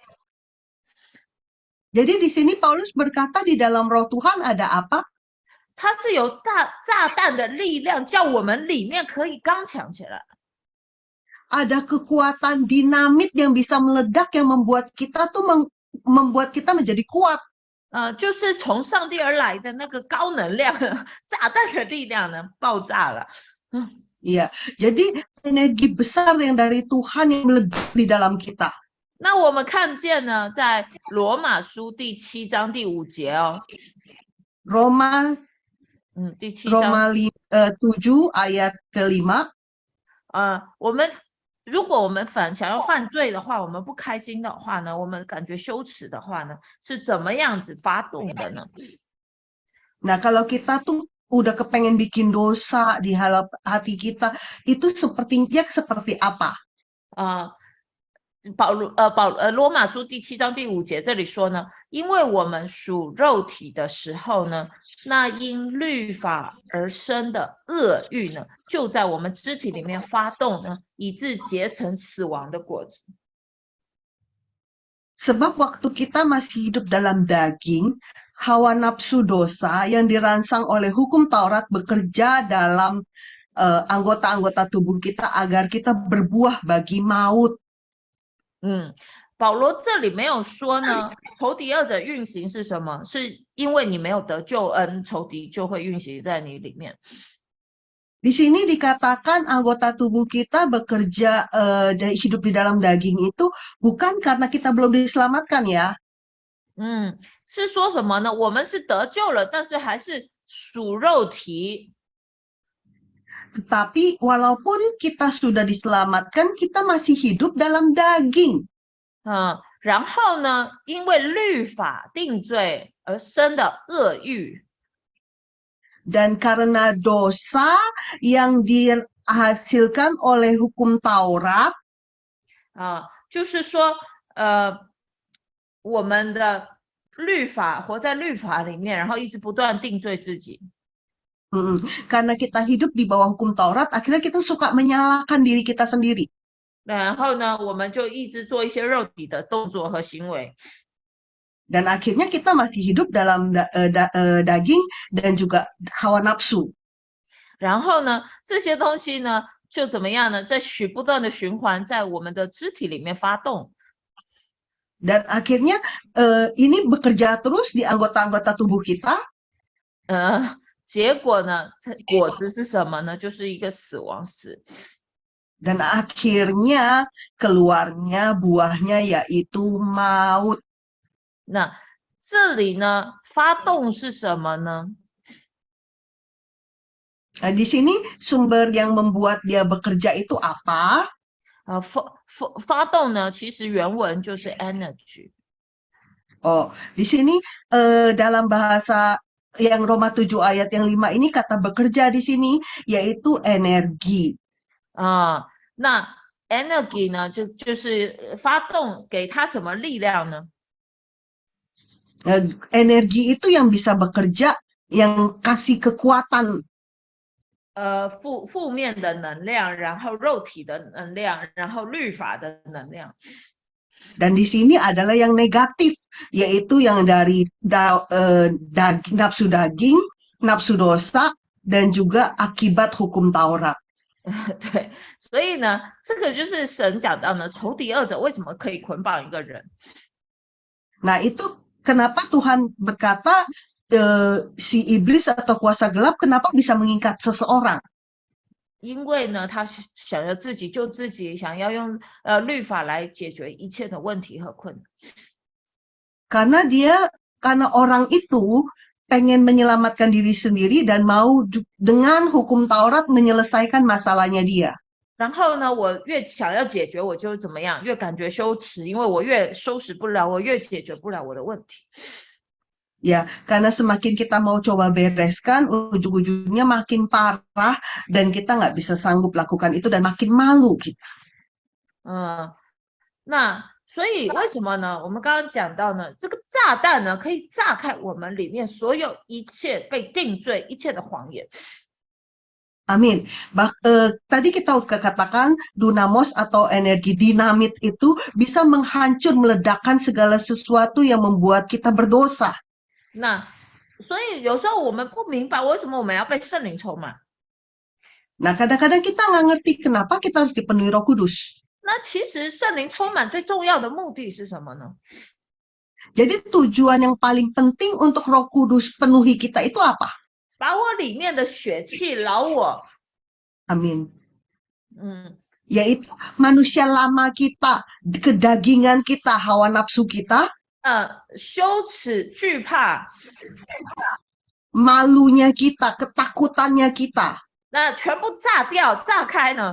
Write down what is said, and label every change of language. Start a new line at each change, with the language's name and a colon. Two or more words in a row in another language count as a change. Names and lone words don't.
Indonesian: Jadi di sini Paulus berkata di dalam roh Tuhan ada apa?
Chinese: 它是有炸弹的力量，叫我们里面可以刚强起来。
Indonesian: Ada kekuatan dinamit yang bisa meledak yang membuat kita tuh membuat kita menjadi kuat.
Chinese: 就是从上帝而来的那个高能量炸弹的力量呢，爆炸了。
Indonesian: Iya, jadi energi besar yang dari Tuhan yang meledak di dalam kita.
Chinese: 那我们看见呢，在罗马书第7章第5节哦。
Indonesian: Roma
Chinese: 第7章。
Indonesian: 7 ayat ke-5.
Chinese: 如果我们想要犯罪的话，我们不开心的话呢，我们感觉羞耻的话呢，是怎么样子发动的呢？
Indonesian: Nah, kalau kita tuh udah kepengen bikin dosa di hati kita, itu sepertinya seperti apa?
Chinese: 罗马书第7章第5节这里说呢，因为我们属肉体的时候呢，那因律法而生的恶欲呢，就在我们肢体里面发动呢，以致结成死亡的果子。
Indonesian: Sebab waktu kita masih hidup dalam daging, hawa nafsu dosa yang dirangsang oleh hukum Taurat bekerja dalam anggota-anggota tubuh kita agar kita berbuah bagi maut.
Chinese: 保罗这里没有说呢，仇敌二者运行是什么？是因为你没有得救恩，仇敌就会运行在你里面。
Indonesian: Di sini dikatakan anggota tubuh kita bekerja hidup di dalam daging itu bukan karena kita belum diselamatkan ya.
Chinese: 是说什么呢？我们是得救了，但是还是属肉体。
Indonesian: Tetapi walaupun kita sudah diselamatkan, kita masih hidup dalam daging.
Chinese: 然后呢，因为律法定罪而生的恶欲。
Indonesian: Dan karena dosa yang dihasilkan oleh hukum Taurat,
Chinese: 就是说，我们的律法活在律法里面，然后一直不断定罪自己。
Indonesian: karena kita hidup di bawah hukum Taurat, akhirnya kita suka menyalahkan diri kita sendiri.
Chinese: 然后呢，我们就一直做一些肉体的动作和行为。
Indonesian: Dan akhirnya kita masih hidup dalam daging dan juga hawa nafsu.
Chinese: 然后呢，这些东西呢，就怎么样呢？在不断的循环在我们的肢体里面发动。
Indonesian: Dan akhirnya ini bekerja terus di anggota-anggota tubuh kita.
Chinese: 结果呢，果子是什么呢？就是一个死亡死。
Indonesian: Dan akhirnya keluarnya buahnya yaitu maut.
Chinese: 那这里呢，发动是什么呢？
Indonesian: Nah, di sini sumber yang membuat dia bekerja itu apa?
Chinese: 发动呢，其实原文就是 energy。
Indonesian: Oh, di sini dalam bahasa yang Roma 7 ayat yang 5 ini kata bekerja di sini yaitu energi.
Chinese: 那 energy 呢，就是发动，给他什么力量呢？
Indonesian: Energi itu yang bisa bekerja, yang kasih kekuatan.
Chinese: 负面的能量，然后肉体的能量，然后律法的能量。
Indonesian: Dan di sini adalah yang negatif, yaitu yang dari nafsu daging, nafsu dosa, dan juga akibat hukum Taurat.
Chinese: 对，所以呢，这个就是神讲到呢，仇敌二者为什么可以捆绑一个人？
Indonesian: Nah, itu kenapa Tuhan berkata si iblis atau kuasa gelap kenapa bisa mengikat seseorang?
Chinese: 因为呢，他想要自己救自己，想要用律法来解决一切的问题和困难。
Indonesian: karena orang itu pengen menyelamatkan diri sendiri dan mau dengan hukum Taurat menyelesaikan masalahnya dia.
Chinese: 然后呢，我越想要解决，我就怎么样，越感觉羞耻，因为我越收拾不了，我越解决不了我的问题。
Indonesian: Ya, karena semakin kita mau coba bereskan, ujung-ujungnya makin parah dan kita nggak bisa sanggup lakukan itu dan makin malu kita.
Chinese: 那所以为什么呢？我们刚刚讲到呢，这个炸弹呢，可以炸开我们里面所有一切被定罪、一切的谎言。
Indonesian: Amin. Tadi kita katakan dunamos atau energi dinamit itu bisa menghancur, meledakkan segala sesuatu yang membuat kita berdosa.
Chinese: 那所以有时候我们不明白为什么我们要被圣灵充满。
Indonesian: Nah, kadang-kadang kita nggak ngerti kenapa kita harus dipenuhi Roh Kudus.
Chinese: 那其实圣灵充满最重要的目的是什么呢？
Indonesian: Jadi tujuan yang paling penting untuk Roh Kudus penuhi kita itu apa?
Chinese: 把我里面的血气、老我，
Indonesian: Amin. Yaitu manusia lama kita, kedagingan kita, hawa nafsu kita,
Chinese: 羞耻、惧怕，
Indonesian: malunya kita, ketakutannya kita,
Chinese: 那全部炸掉、炸开呢？